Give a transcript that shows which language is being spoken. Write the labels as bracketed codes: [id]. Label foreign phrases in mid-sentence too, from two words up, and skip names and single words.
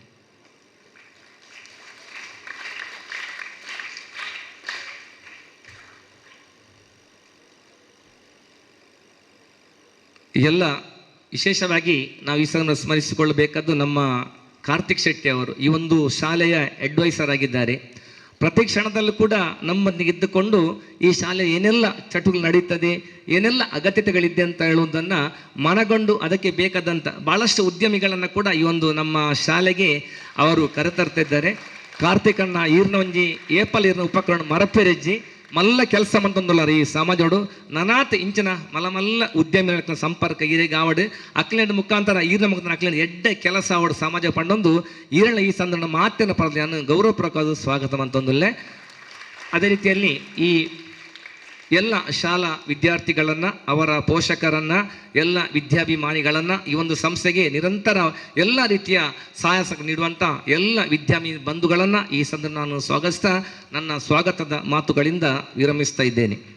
[kn] ಎಲ್ಲ ವಿಶೇಷವಾಗಿ ನಾವು ಈ ಸಲ ಸ್ಮರಿಸಿಕೊಳ್ಳಬೇಕಾದ್ದು ನಮ್ಮ ಕಾರ್ತಿಕ್ ಶೆಟ್ಟಿ ಅವರು ಈ ಒಂದು ಶಾಲೆಯ ಅಡ್ವೈಸರ್ ಆಗಿದ್ದಾರೆ. ಪ್ರತಿ ಕ್ಷಣದಲ್ಲೂ ಕೂಡ ನಮ್ಮೊಂದಿಗಿದ್ದುಕೊಂಡು ಈ ಶಾಲೆ ಏನೆಲ್ಲ ಚಟುವಟಿಕೆ ನಡೀತದೆ, ಏನೆಲ್ಲ ಅಗತ್ಯತೆಗಳಿದೆ ಅಂತ ಹೇಳುವುದನ್ನು ಮನಗೊಂಡು ಅದಕ್ಕೆ ಬೇಕಾದಂಥ ಭಾಳಷ್ಟು ಉದ್ಯಮಿಗಳನ್ನು ಕೂಡ ಈ ಒಂದು ನಮ್ಮ ಶಾಲೆಗೆ ಅವರು ಕರೆತರ್ತಾ ಇದ್ದಾರೆ. [tcy] ಕಾರ್ತಿಕಣ್ಣ ಈರ್ನೊಂಜಿ ಏಪಲ್ ಈರ್ನ ಉಪಕರಣ ಮರಪೆರೆಜ್ಜಿ ಮಲ್ಲ ಕೆಲಸ ಮಂತೊಂದುಲ್ಲಾರ ಈ ಸಮಾಜೋಡು ನನಾತ್ ಇಂಚಿನ ಮಲ್ಲ ಉದ್ಯಮಿಗಳ ಸಂಪರ್ಕ ಈರೆಗೆ ಆವಡು ಅಕ್ಲೆಂಡ್ ಮುಖಾಂತರ ಈರ್ನ ಮುಖಾಂತರ ಅಕ್ಲೆಂಡ್ ಎಡ್ಡೆ ಕೆಲಸ ಆವಡು ಸಮಾಜ ಪಂಡೊಂದು ಈರಳ ಈ ಸಂದರ್ಭ ಮಾತಿನ ಪರದಲ್ಲಿ [kn] ನಾನು ಗೌರವಪೂರ್ವಕವಾದ ಸ್ವಾಗತ [tcy] ಮಂತೊಂದುಲ್ಲೆ. [kn] ಅದೇ ರೀತಿಯಲ್ಲಿ ಈ ಎಲ್ಲ ಶಾಲಾ ವಿದ್ಯಾರ್ಥಿಗಳನ್ನು, ಅವರ ಪೋಷಕರನ್ನು, ಎಲ್ಲ ವಿದ್ಯಾಭಿಮಾನಿಗಳನ್ನು, ಈ ಒಂದು ಸಂಸ್ಥೆಗೆ ನಿರಂತರ ಎಲ್ಲ ರೀತಿಯ ಸಹಾಯ ನೀಡುವಂಥ ಎಲ್ಲ ವಿದ್ಯಾಭಿಮಾನಿ ಬಂಧುಗಳನ್ನು ಈ ಸಂದರ್ಭ ನಾನು ಸ್ವಾಗತಿಸ್ತಾ ನನ್ನ ಸ್ವಾಗತದ ಮಾತುಗಳಿಂದ ವಿರಮಿಸ್ತಾ ಇದ್ದೇನೆ.